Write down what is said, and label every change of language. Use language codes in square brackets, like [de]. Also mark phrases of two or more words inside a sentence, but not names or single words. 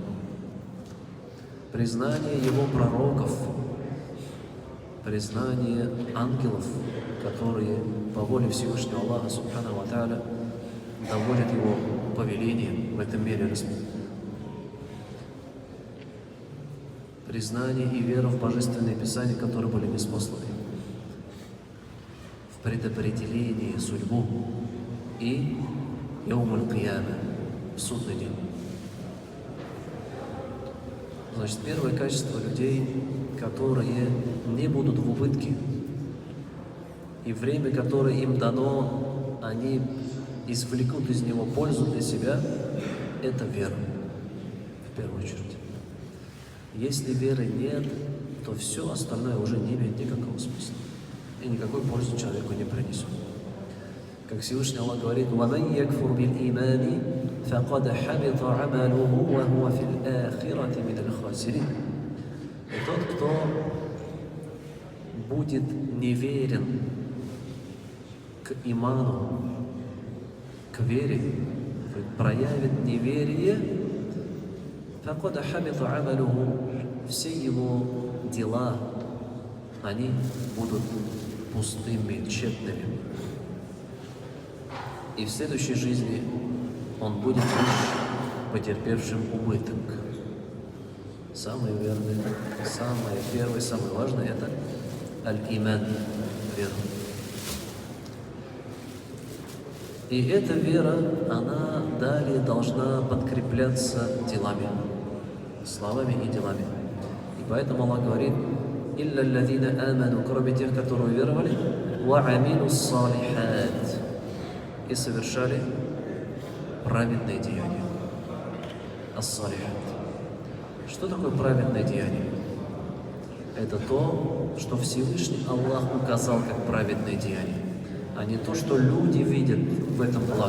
[ru] Признание его пророков, признание ангелов, которые по воле Всевышнего Аллаха [ar] سبحانه وتعالى [ru] доводят его повелением в этом мире. Признание и вера в Божественные Писания, которые были ниспосланы, в предопределении судьбу и [ar] يوم القيامة, [ru] в судный день. Значит, первое качество людей, которые не будут в убытке, и время, которое им дано, они извлекут из него пользу для себя, это вера, в первую очередь. Если веры нет, то все остальное уже не имеет никакого смысла и никакой пользы человеку не принесет. Как Всевышний Аллах говорит: [ar] وَمَنْ يَكْفُرْ بِالْإِيمَانِ فَقَدْ حَبِطَ عَمَلُهُ وَهُوَ فِي الْآخِرَةِ مِنَ الْخَاسِرِينَ. [ru] И тот, кто будет неверен к иману, к вере, проявит неверие, [ar] فَقَدْ حَبِطَ عَمَلُهُ, [ru] все его дела, они будут пустыми, тщетными. И в следующей жизни он будет лишь потерпевшим убыток. Самое верное, самое первое, самое важное — это аль-иман, вера. И эта вера, она далее должна подкрепляться делами, словами и делами. И поэтому Аллах говорит: [ar] «إلا الذين آمنوا», [ru] кроме тех, которые уверовали, [ar] «وعملوا صالحات», [ru] и совершали праведные деяния. Ас-салихат. Что такое праведное деяние? Это то, что Всевышний Аллах указал как праведное деяние, а не то, что люди видят в этом благо.